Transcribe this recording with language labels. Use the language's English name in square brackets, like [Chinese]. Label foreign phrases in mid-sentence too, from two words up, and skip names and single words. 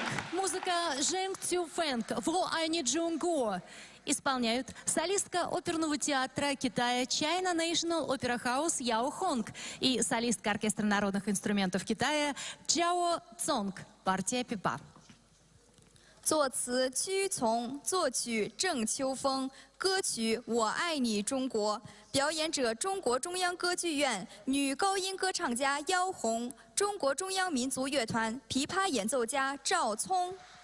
[Russian] Музыка Жэнг Цюфэнг, Во Ани Джунго. Исполняют солистка оперного театра Китая China National Opera House Яо Хонг и солистка оркестра народных инструментов Китая Чжао Цонг. Партия пипа. [Chinese] 作词居从，作曲郑秋风，歌曲《我爱你中国》，表演者中国中央歌剧院女高音歌唱家妖红，中国中央民族乐团琵琶演奏家赵聪。